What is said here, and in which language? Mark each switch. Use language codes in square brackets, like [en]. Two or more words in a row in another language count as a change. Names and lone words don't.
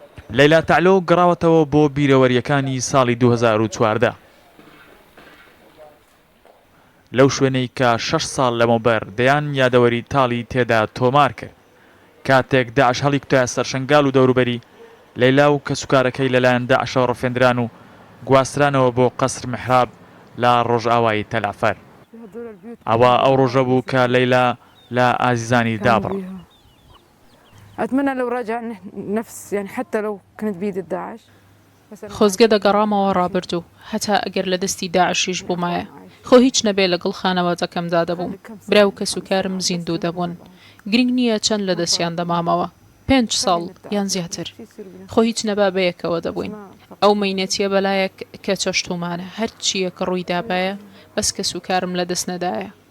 [ckb] لەیلا تەعلۆ گەڕاوەتەوە بۆ بیرەوەریەکانی ساڵی 2014 لەو شوێنەی کە 6 ساڵ لەمەوبەر دەیان یادەوەری تاڵی تێدا تۆمار کرد کاتێک داعش هەڵی کوتایە سەر شنگال و دەوروبەری لەیلا و کەسوکارەکەی لەلایەن داعشەوە ڕفێندران و گواسترانەوە بۆ قەسر محراب لە ڕۆژئاوای تەلعفەر. ئەوە ئەو ڕۆژە بوو کە لەیلا لە ئازیزانی دابڕ. [ar] أتمنى لو راجع نفس يعني حتى لو كانت بيد الداعش. [ckb] خۆزگە دەگەڕامەوە ڕابردوو هەتا ئەگەر لە دەستی داعشیش بوومایە خۆ هیچ نەبێ لەگەڵ خانەوادەکەمدا دەبووم برا و کەسوکارم زیندوو دەبوون گرنگ نییە چەند لە دەستیان دەمامەوە 5 ساڵ یان زیاتر خۆ هیچ نەبا بەیەکەوە دەبووین ئەو مەینەتیە بەلایەک کە چەشتومانە هەر چییە کە ڕووی دابایە بەس کەسوکارم لە دەست نەدایە.